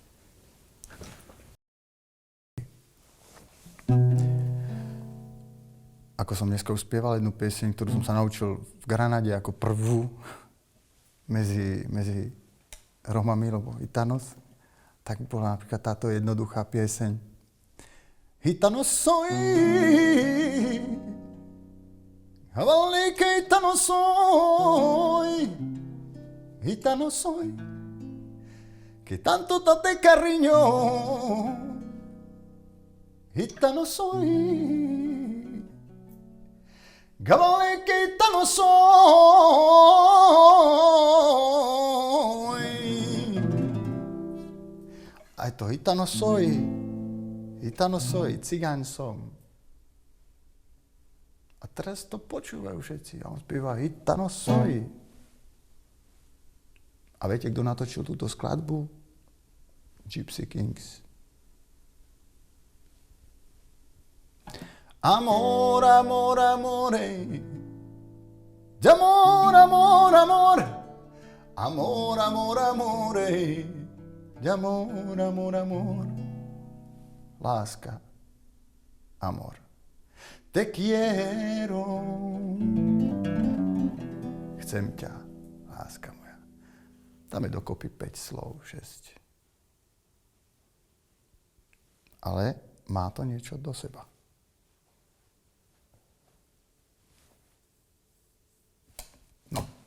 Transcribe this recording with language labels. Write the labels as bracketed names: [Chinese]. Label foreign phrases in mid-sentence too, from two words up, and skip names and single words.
[Slovak] Ako som dneska už spieval jednu pieseň, ktorú som sa naučil v Granade ako prvú medzi Romami, alebo Gitanos, tak bola napríklad táto jednoduchá pieseň. [Spanish] Gitano soy, vale que gitano soy, que tanto date cariño, gitano soy, vale que gitano soy, [Slovak] aj to [Spanish] gitano soy, [Slovak] cigáň som. A teraz to počúvajú všetci. A on spieva Gitano soy. A viete, kto natočil túto skladbu? Gypsy Kings. [Spanish] Amor, amor, amore. D'amor, amor, amor. Amor, amor, amore. D'amor, amor, amor. [Slovak] Láska, amor. [Spanish] Te quiero. [Slovak] Chcem ťa, láska moja. Dáme dokopy 5 slov, 6. Ale má to niečo do seba. No.